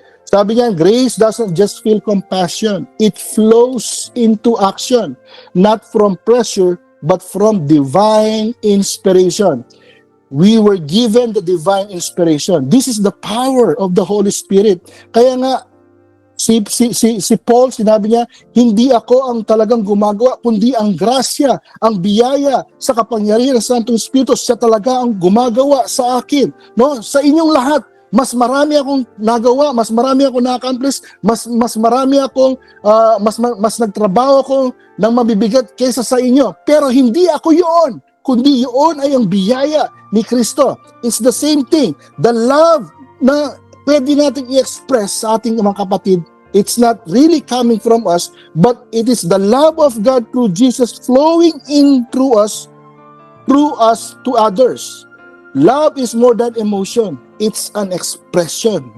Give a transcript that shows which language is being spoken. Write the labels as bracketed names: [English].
[Filipino] Sabi niya, [English] grace doesn't just feel compassion, it flows into action, not from pressure, but from divine inspiration. We were given the divine inspiration. This is the power of the Holy Spirit. [Filipino] Kaya nga, si Paul, sinabi niya, hindi ako ang talagang gumagawa, kundi ang grasya, ang biyaya sa kapangyarihan ng Santong Espiritu, siya talaga ang gumagawa sa akin. No? Sa inyong lahat, mas marami akong nagawa, mas marami akong na-accomplish, mas marami akong, mas nagtrabaho ako ng mabibigat kaysa sa inyo. Pero hindi ako yun, kundi yun ay ang biyaya ni Kristo. [English] It's the same thing. The love [Filipino] na pwede natin i-express sa ating mga kapatid, [English] it's not really coming from us, but it is the love of God through Jesus flowing in through us to others. Love is more than emotion. It's an expression.